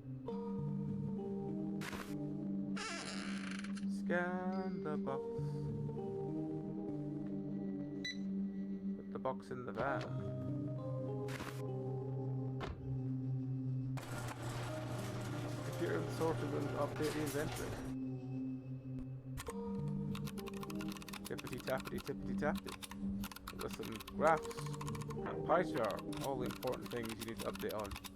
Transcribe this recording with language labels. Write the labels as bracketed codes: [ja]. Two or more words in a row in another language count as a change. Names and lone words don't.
[en] Scan the box. Put the box in the van. Computer and sorting room to update the inventory. Tippity tappity tippity tappity. With some graphs and pie chart, all the important things you need to update on.